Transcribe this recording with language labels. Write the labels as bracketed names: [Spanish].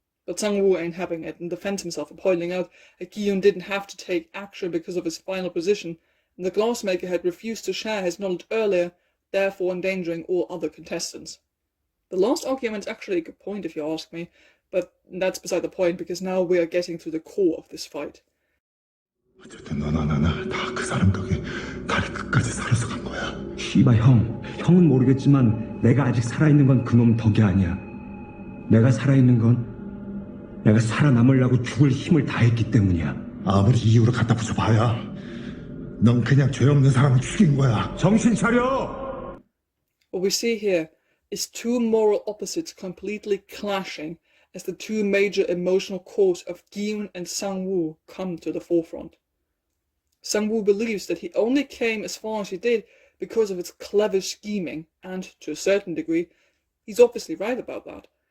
[English] But Sang-woo ain't having it and defends himself by pointing out that Gi-Yoon didn't have to take action because of his final position, and the glassmaker had refused to share his knowledge earlier, therefore endangering all other contestants. The last argument is actually a good point if you ask me, but that's beside the point because now we are getting to the core of this fight. [Korean] 어쨌든 너나 나나 다 그 사람 덕에 다리 끝까지 살아서 간 거야. 씨발 형은 모르겠지만 내가 아직 살아있는 건 그놈 덕이 아니야. 내가 살아있는 건 내가 살아남으려고 죽을 힘을 다했기 때문이야. 아무리 이유로 갖다 붙여봐야 넌 그냥 죄 없는 사람을 죽인 거야. 정신 차려! [English] What we see here is 2 moral opposites completely clashing as the 2 major emotional cores of Gi-Yoon and Sang-woo come to the forefront. Sang-woo believes that he only came as far as he did because of its clever scheming, and to a certain degree, he's obviously right about that.